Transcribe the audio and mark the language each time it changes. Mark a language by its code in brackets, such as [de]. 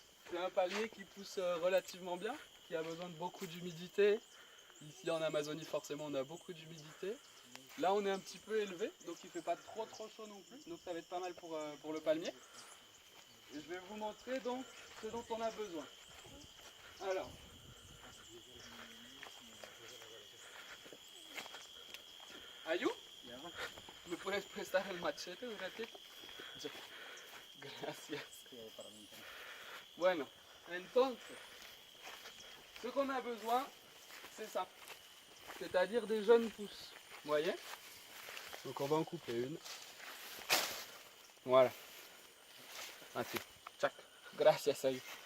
[fr] C'est un palmier qui pousse relativement bien, qui a besoin de beaucoup d'humidité. Ici en Amazonie, forcément, on a beaucoup d'humidité. Là, on est un petit peu élevé, donc il ne fait pas trop chaud non plus. Donc ça va être pas mal pour le palmier. Et je vais vous montrer donc ce dont on a besoin. [es] Alors, Ayu, ¿me puedes prestar el machete un ratito? Gracias. Bueno, entonces, [fr] ce qu'on a besoin, c'est ça. C'est-à-dire des jeunes pousses. Vous voyez? Donc on va en couper une. Voilà. Ainsi. Tchac. Gracias, Ayu.